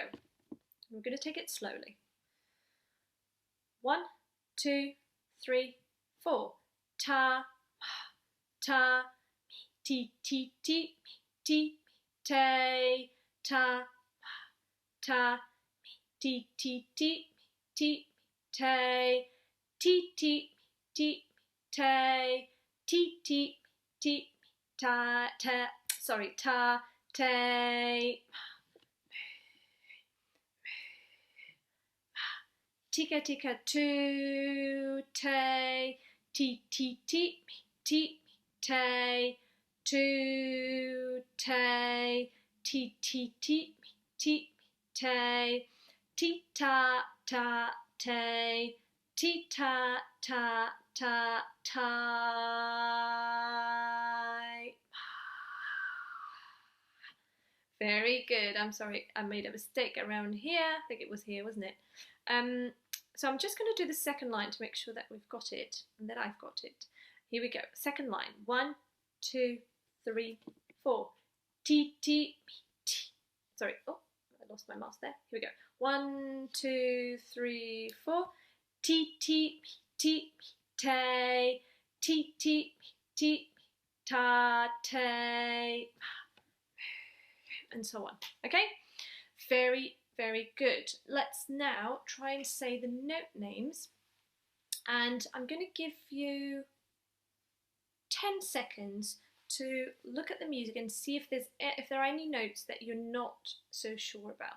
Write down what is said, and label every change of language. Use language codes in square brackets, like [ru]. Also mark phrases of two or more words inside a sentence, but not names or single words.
[en] We're going to take it slowly. 1, 2, 3, 4. Ta, ta, ti, ti, ti, ti, te, ta, ta, ti, ti, ti, ti, te, ti, ti, ti, te, ti, ti, ti, ta, te, sorry, ta, te, tika, tika, tu, te, ti, ti, ti, ti, te, tu, te, ti, ti, ti, ti, te, ti, ta, ta, te, ti, ta, ta, ta, ta. Very good. I'm sorry, I made a mistake around here. I think it was here, wasn't it? So I'm just going to do the second line to make sure that we've got it and that I've got it. Here we go. Second line. 1, 2, 3, 4. Ti, ti, ti. Sorry. Oh, I lost my mouse there. Here we go. 1, 2, 3, 4. Ti, ti, ti, te. Ti, ti, ti, ta, te. And so on. Okay? Very, very good. Let's now try and say the note names, and I'm going to give you 10 seconds to look at the music and see if there are any notes that you're not so sure about.